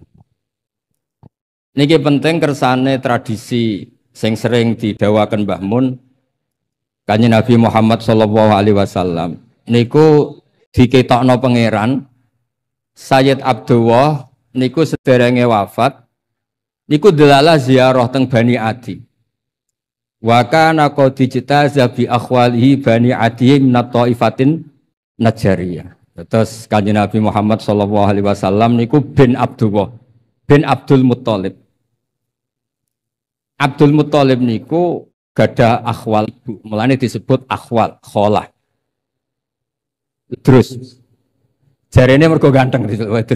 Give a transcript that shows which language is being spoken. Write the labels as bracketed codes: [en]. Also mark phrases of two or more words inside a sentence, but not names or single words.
[jv] Niki penting kersane tradisi sing sering didhawaken Mbah Mun Kanjeng Nabi Muhammad [ar] صلى الله عليه وسلم [jv] niku diketokno pangeran Sayyid Abdullah niku sederenge wafat niku delala ziarah teng Bani Adi. [ar] وكان قد اجتاز بأخواله بني عدي من طائفة النجارية. [jv] Terus Kanjeng Nabi Muhammad [ar] صلى الله عليه وسلم [jv] niku bin Abdullah bin Abdul Muthalib. Abdul Muthalib niku gadah akhwal ibu, mulane disebut akhwal, kholah. Terus jarene mergo ganteng terus.